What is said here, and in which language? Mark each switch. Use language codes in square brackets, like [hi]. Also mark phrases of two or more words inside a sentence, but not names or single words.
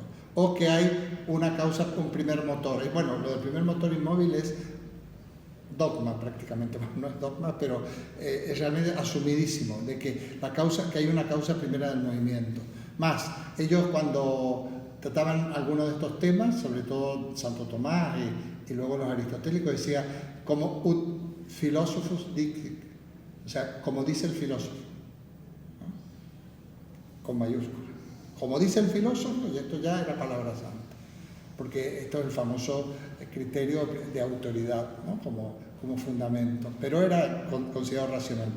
[es] O que hay una causa, un primer motor. Y bueno, lo del primer motor inmóvil es dogma prácticamente, no es dogma, pero es realmente asumidísimo, de que hay una causa primera del movimiento. Más, ellos cuando trataban algunos de estos temas, sobre todo Santo Tomás y luego los aristotélicos, decía como [la] ut philosophus dicit, [es] o sea, como dice el filósofo, ¿no? Con mayúsculas. Como dice el filósofo, y esto ya era palabra santa, porque esto es el famoso criterio de autoridad, ¿no? como fundamento, pero era considerado racionalmente.